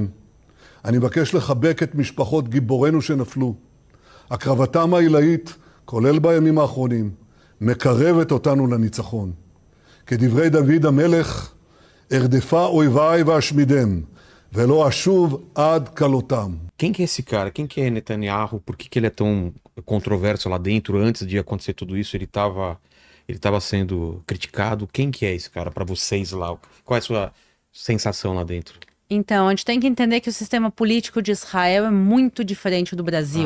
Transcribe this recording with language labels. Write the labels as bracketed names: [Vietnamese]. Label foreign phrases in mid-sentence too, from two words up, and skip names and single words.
[Hebrew] אני מבקש לחבק את משפחות גיבורינו שנפלו. הקרבתם העילאית, כולל בימים האחרונים, מקרבת אותנו לניצחון. כדברי דוד המלך, ארדפה אויביי ואשמידם, ולא אשוב עד כלותם. [Portuguese] Quem que é esse cara? Quem que é Netanyahu? Por que ele é tão controverso lá dentro? Antes de acontecer tudo isso, ele tava sendo criticado. Quem que é esse cara para vocês lá? Qual é a sua sensação lá dentro? Então, a gente tem que entender que o sistema político de Israel é muito diferente do Brasil.